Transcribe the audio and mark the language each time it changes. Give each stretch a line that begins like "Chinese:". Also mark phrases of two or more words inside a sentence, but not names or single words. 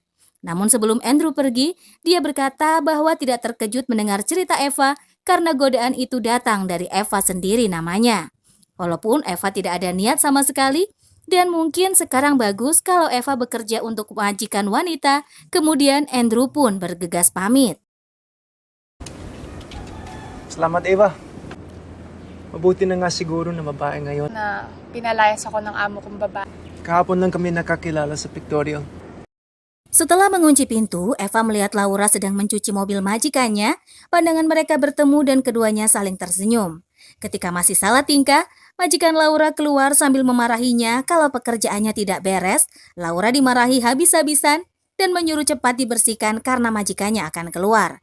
Indonesian: Namun sebelum Andrew pergi, dia berkata bahwa tidak terkejut mendengar cerita Eva karena godaan itu datang dari Eva sendiri namanya. Walaupun Eva tidak ada niat sama sekali, dan mungkin sekarang bagus kalau Eva bekerja untuk majikan wanita, kemudian Andrew pun bergegas pamit.
Filipino: Salamat, Eva. Mabuti na nga siguro na babae ngayon. Na pinalayas ako ng amo kong babae. Kahapon lang kami nakakilala sa Pictorial.
Indonesian: Setelah mengunci pintu, Eva melihat Laura sedang mencuci mobil majikannya. Pandangan mereka bertemu dan keduanya saling tersenyum. Ketika masih salah tingkah, majikan Laura keluar sambil memarahinya kalau pekerjaannya tidak beres. Laura dimarahi habis-habisan dan menyuruh cepat dibersihkan karena majikannya akan keluar.